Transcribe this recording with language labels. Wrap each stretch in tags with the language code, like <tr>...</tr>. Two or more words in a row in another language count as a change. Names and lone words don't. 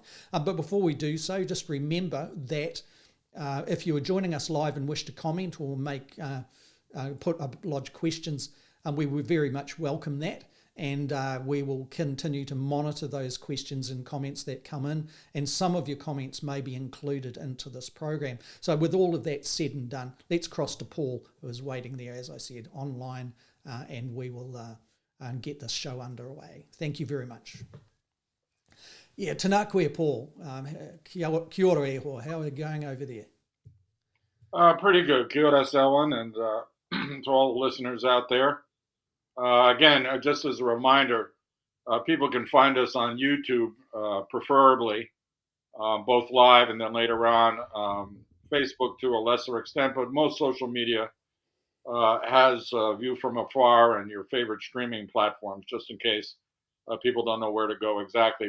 <en>But before we do so, just remember that if you are joining us live and wish to comment or lodge questions, we would very much welcome that, and we will continue to monitor those questions and comments that come in, and some of your comments may be included into this program. So with all of that said and done, let's cross to Paul, who is waiting there, as I said, online, and we will get this show underway. Thank you very much. Yeah,</en> <mi>tēnā koe, Paul. Kia ora e hoa.</mi> <en>How are you going over there? Pretty good.</en> <mi>Kia ora, Selwyn,</mi> <en>and to all the listeners out there. Again, just as a reminder, people can find us on YouTube, preferably, both live and then later on Facebook to a lesser extent, but most social media has View from Afar and your favorite streaming platforms, just in case people don't know where to go exactly.</en>